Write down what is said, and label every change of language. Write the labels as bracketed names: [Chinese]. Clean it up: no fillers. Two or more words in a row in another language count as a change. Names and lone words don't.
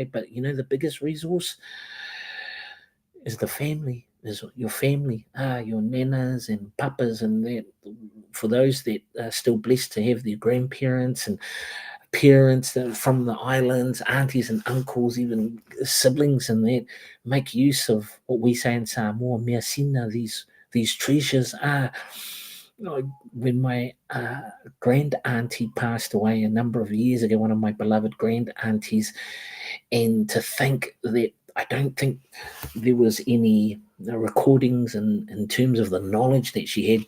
[English] But the biggest resource is the family, is your family, your nanas and papas, and that. For those that are still blessed to have their grandparents and parents from the islands, aunties and uncles, even siblings, and that, make use of what we say in Samoa, [Samoan] mea sina, [English] these treasures. When my grand auntie passed away a number of years ago, one of my beloved grand aunties, and to think that I don't think there was any recordings in terms of the knowledge that she had.